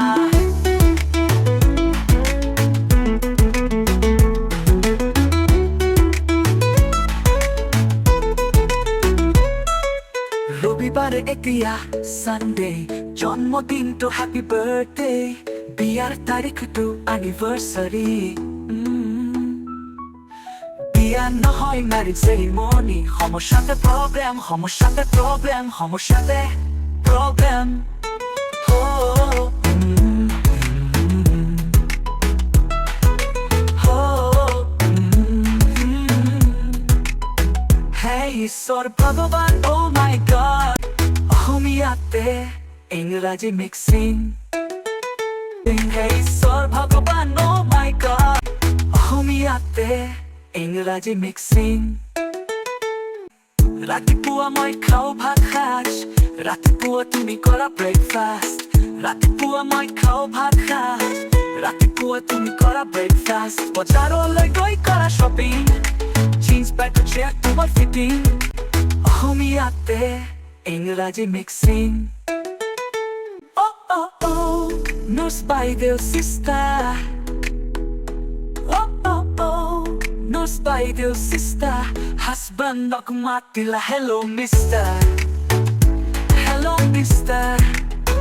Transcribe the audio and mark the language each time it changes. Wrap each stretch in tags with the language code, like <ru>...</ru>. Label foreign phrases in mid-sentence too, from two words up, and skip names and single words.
<as>ৰবিবাৰে এতিয়া সানডে, জন্মদিনটো</as> <en>happy birthday,</en> <as>বিয়াৰ তাৰিখটো এনিভাৰ্চাৰী, বিয়া নহয়</as> <en>marriage ceremony,</en> <as>সমস্যাতে প্রবলেম, সমস্যাতে প্রবলেম, সমস্যাতে প্রবলেম, হে ঈশ্বর ভগবান,</as> <en>oh my god,</en> <as>অসমীয়াতে ইংৰাজী মিক্সিং, হে ঈশ্বর ভগবান,</as> <en>oh my god,</en> <as>অসমীয়াতে ইংৰাজী মিক্সিং, ৰাতিপুৱা মই খাওঁ ভাত সাজ, ৰাতিপুৱা তুমি কৰা ব্ৰেকফাষ্ট, ৰাতিপুৱা মই খাওঁ ভাত সাজ, ৰাতিপুৱা তুমি কৰা ব্ৰেকফাষ্ট, বজাৰলৈ গৈ কৰা শ্বপিং, জিন্স পেণ্টৰ চেয়াৰ তোমাৰ ফিটিং, অসমীয়াতে ইংৰাজী মিক্সিং, অ' অ' অ'</as> <en>Nurse Baidew sister, Nurse Baidew sister, husband of Matila. Hello mister, hello mister.</en>